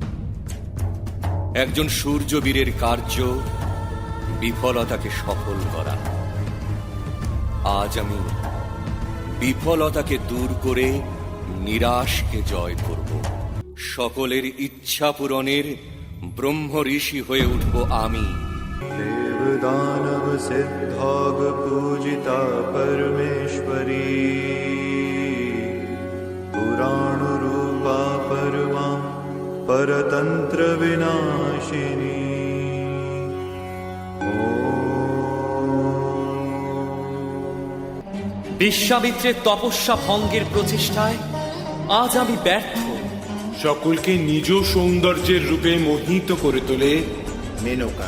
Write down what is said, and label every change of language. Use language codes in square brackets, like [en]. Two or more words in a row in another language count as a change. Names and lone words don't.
[bn] একজন সূর্যবীরের কার্য বিফলতাকে সফল করা। আজ আমি বিফলতাকে দূর করে নিরাশকে জয় করব। সকলের ইচ্ছা পূরণের ব্রহ্ম ঋষি হয়ে উঠব আমি। [sa] देव दानव सिद्धाग पूजिता परमेश्वरी, पुराण रूपा परमा परतंत्र विनाशिनी। [bn] বিশ্বামিত্রের তপস্যা ভঙ্গের প্রচেষ্টায় আজ আমি ব্যর্থ। সকলকে নিজ সৌন্দর্যের রূপে মোহিত করে তোলে মেনকা।